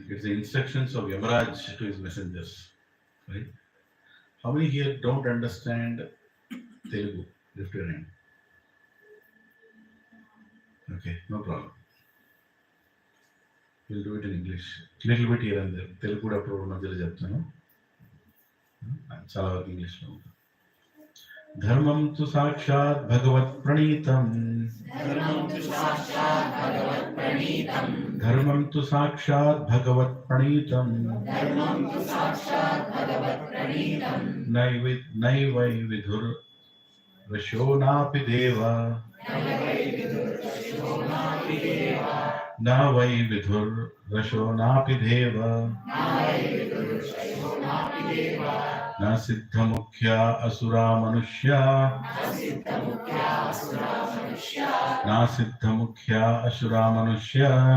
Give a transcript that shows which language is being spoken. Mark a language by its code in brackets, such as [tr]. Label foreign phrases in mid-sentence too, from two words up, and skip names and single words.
[en] It's the instructions of Yamaraj to his messengers. Right? How many here don't understand Telugu? Lift your hand. Okay, no problem. We'll do it in English. Little bit here and there. [te] Telugu కూడా అప్పుడు మధ్యలో చెప్తాను. చాలా వరకు ఇంగ్లీష్లో ఉంటుంది. [sa] ధర్మం తు సాక్షాత్ భగవత్ ప్రణీతం. ధర్మం తు సాక్షాత్ భగవత్ ప్రణీతం. నైవై విధుర్ రశోనాపి దేవ. न वै विधुर्रशोनापि देव. न सिद्धमुख्या असुरा मनुष्या. न सिद्धमुख्या असुरा मनुष्या.